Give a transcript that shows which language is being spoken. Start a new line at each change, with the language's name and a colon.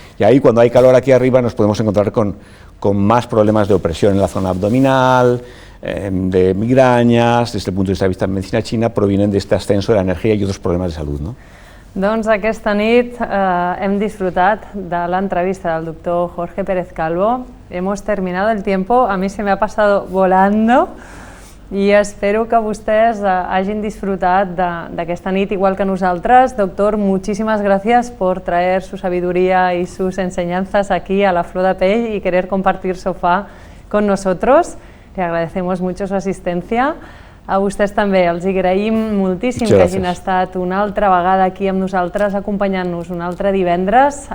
Spanish: Y ahí, cuando hay calor aquí arriba, nos podemos encontrar con más problemas de opresión en la zona abdominal, de migrañas. Desde el punto de vista de medicina china, provienen de este ascenso de la energía y otros problemas de salud, ¿no?
Catalan: Doncs aquesta nit hem disfrutat de l'entrevista del doctor Jorge Pérez Calvo.
Spanish: Hemos terminado el tiempo, a mí se me ha pasado volando.
Catalan: I espero que vostès hagin disfrutat d'aquesta nit igual que nosaltres.
Spanish: Doctor, muchísimas gracias por traer su sabiduría y sus enseñanzas aquí a La Flor de Pell y querer compartir sofá con nosotros. Le agradecemos mucho su asistencia.
Catalan: A vostès també els agraïm moltíssim que hagin estat una altra vegada aquí amb nosaltres acompanyant-nos un altre divendres.